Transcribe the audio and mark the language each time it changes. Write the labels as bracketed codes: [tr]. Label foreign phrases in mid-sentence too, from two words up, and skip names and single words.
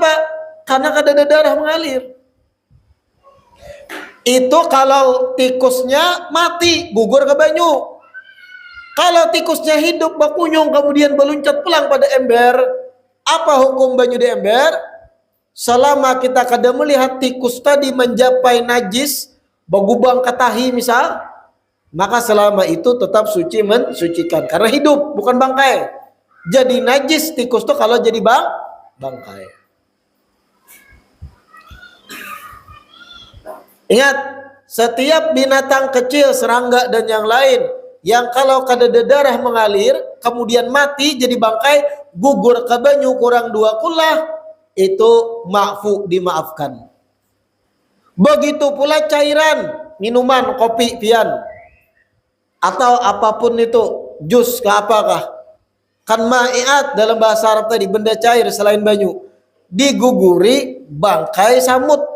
[bjn] Karena kada ada darah mengalir. Itu kalau tikusnya mati, gugur ke banyu. Kalau tikusnya hidup, bakunyung, kemudian beluncat pulang pada ember, apa hukum banyu di ember? Selama kita kada melihat tikus tadi mencapai najis, bagubang katahi misal, maka selama itu tetap suci mensucikan. Karena hidup, bukan bangkai. Jadi najis tikus itu kalau jadi bangkai. Ingat, setiap binatang kecil, serangga dan yang lain yang kalau kadada darah mengalir kemudian mati jadi bangkai, gugur ke banyu kurang 2 kula, itu ma'fu, dimaafkan. Begitu pula cairan, minuman, kopi, pian, atau apapun itu, jus ke apakah, kan ma'iat dalam bahasa Arab tadi, benda cair selain banyu, diguguri bangkai samut.